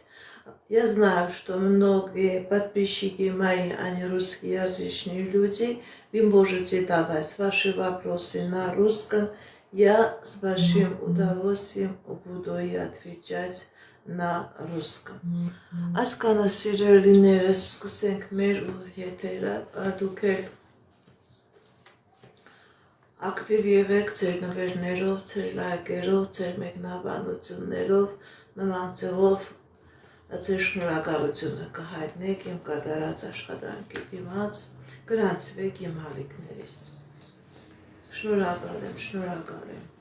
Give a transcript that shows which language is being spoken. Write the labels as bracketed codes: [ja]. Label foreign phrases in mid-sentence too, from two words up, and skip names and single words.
[ru] Я знаю, что многие подписчики мои, они русскоязычные люди. Вы можете давать ваши вопросы на русском. Я с большим удовольствием буду и отвечать на русском. [hy] Ասկանը սիրելիներս, սկսենք մեր եթերը, դուք էլ ակտիվ եղեք ձեր նվերներով, ձեր լայքերով, ձեր մեկնաբանություններով, նման ձևով ձեր շնորհակալությունը կհայտնեք իմ կատարած աշխատանքի դիմաց, գրանցվեք իմ ալիքներից։ Շնորհակալ եմ։